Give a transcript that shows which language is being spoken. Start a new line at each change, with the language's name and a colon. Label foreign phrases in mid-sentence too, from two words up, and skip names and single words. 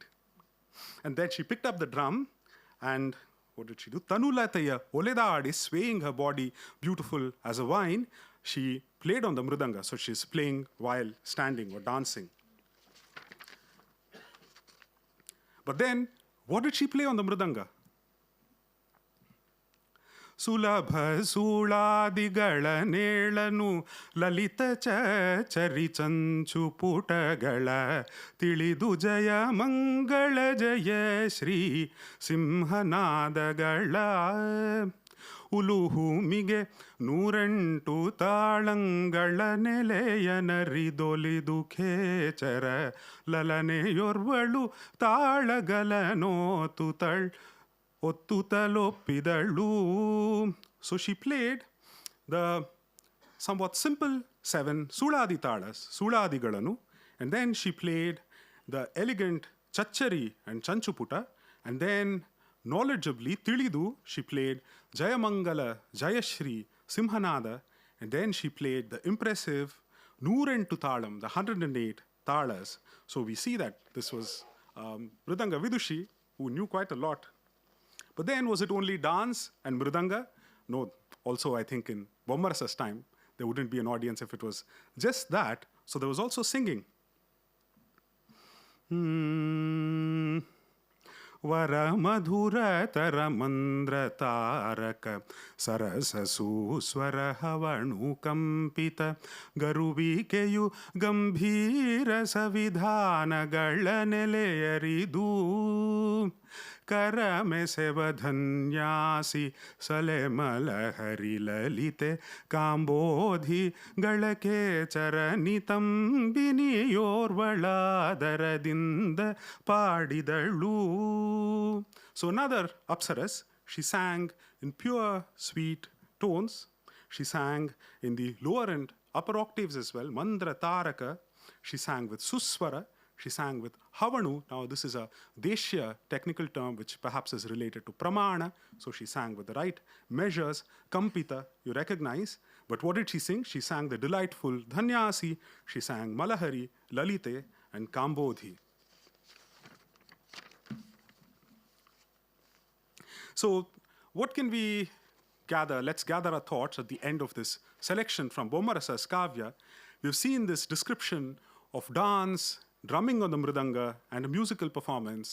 English: And then she picked up the drum, and what did she do?
Kannada: ತನುಲತೆಯ ಒಲೆದಾಡಿ,
English: swaying her body beautiful as a vine. She played on the mridanga, so she's playing while standing or dancing. But then, what did she play on the mridanga?
Kannada: ಸುಲಭ ಸುಳಾದಿಗಳ ನೆಲನು ಲಲಿತ ಚಾರಿ ಚಂಚು ಪುಟಗಳ ತಿಳಿದು ಜಯ ಮಂಗಳ ಜಯ ಶ್ರೀ ಸಿಂಹನಾದಗಳ. ಉಲುಹುಮಿಗೆ ನೂರೆಂಟು ತಾಳಂಗಳ ನೆಲೆಯನರಿದೊಲಿದು ಖೇಚರ ಲಲನೆಯೊರ್ವಳು ತಾಳಗಲನೋತುತಳ್ ಒತ್ತುತಲೊಪ್ಪಿದಳು.
English: So she played the somewhat simple 7 suladi talas, suladigalanu, and then she played the elegant chachari and chanchuputa, and then knowledgeably, Tilidu, she played Jayamangala, Jayashri, Simhanada, and then she played the impressive Noorentu Talam, the 108 Talas. So we see that this was Mridanga Vidushi, who knew quite a lot. But then, was it only dance and Mridanga? No, also I think in Bommarasa's time, there wouldn't be an audience if it was just that. So there was also singing.
Kannada: ವರ ಮಧುರ ತರ ಮಂದ್ರ ತಾರಕ ಸರಸ ಸುಸ್ವರ ಹವಣು ಕಂಪಿತ ಗರುವಿಕೆಯು ಗಂಭೀರ ಸವಿಧಾನಗಳ ನೆಲೆಯರಿದು ಕರಮೆಸೆವಧನ್ಯಾಸಿ ಸಲೆಮಲಹರಿ ಲಲಿತೆ ಕಾಂಬೋಧಿ ಗಳಕೆ ಚರನಿತಂಬಿನಿಯೋರ್ವಳಾದರದಿಂದ ಪಾಡಿದಳು.
English: So another apsaras, she sang in pure, sweet tones. She sang in the lower and upper octaves as well.
Kannada: ಮಂದ್ರ ತಾರಕ,
English: she sang with suswara. She sang with havanu. Now this is a deshya technical term which perhaps is related to pramana. So she sang with the right measures. Kampita, you recognize. But what did she sing? She sang the delightful dhanyasi. She sang malahari, lalite, and kambodhi. So what can we gather? Let's gather our thoughts at the end of this selection from Bommarasa's Kavya. We've seen this description of dance, drumming on the mridanga, and a musical performance.